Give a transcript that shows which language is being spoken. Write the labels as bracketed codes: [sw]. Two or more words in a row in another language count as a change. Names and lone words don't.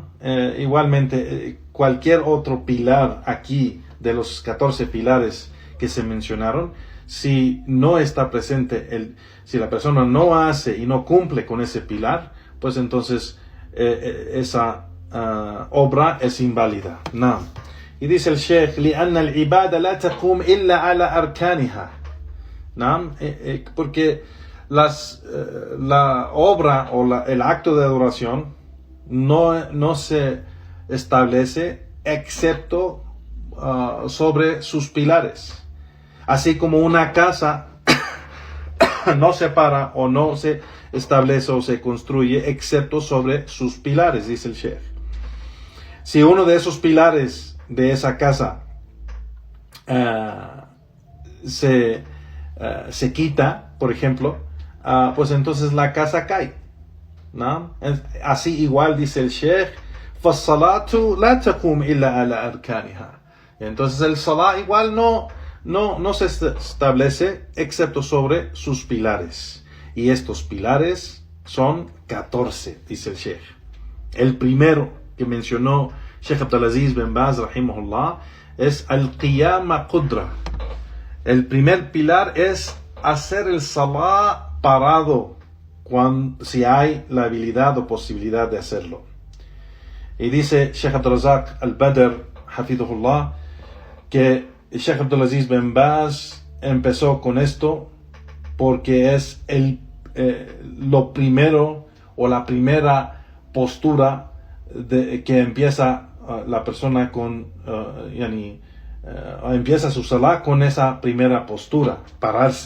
[es] Igualmente, cualquier otro pilar aquí de los 14 pilares que se mencionaron, si no está presente, si la persona no hace y no cumple con ese pilar, pues entonces esa obra es inválida, ¿no? Y dice el Sheikh: [ar] لأن العبادة لا تقوم إلا على أركانها, [es] ¿no? Porque la obra o el acto de adoración no se establece excepto sobre sus pilares. Así como una casa no se para o no se establece o se construye excepto sobre sus pilares, dice el Sheikh. Si uno de esos pilares de esa casa se quita, por ejemplo, pues entonces la casa cae, ¿no? Así igual dice el Sheikh: [ar] فَالصَّلَاةُ لَا تَقُومُ إِلَّا عَلَى أَرْكَانِهَا. [es] Entonces el salah igual no se establece excepto sobre sus pilares. Y estos pilares son 14, dice el Sheikh. El primero que mencionó Sheikh Abdulaziz bin Baz, rahimahullah, es [ar] القيام قدرة. [es] El primer pilar es hacer el salah parado si hay la habilidad o posibilidad de hacerlo. Y dice Sheikh Abdul Razak al-Badr, hafidhullah, que Sheikh Abdulaziz bin Baz empezó con esto porque es lo primero o la primera postura que empieza la persona empieza su salah con esa primera postura, pararse.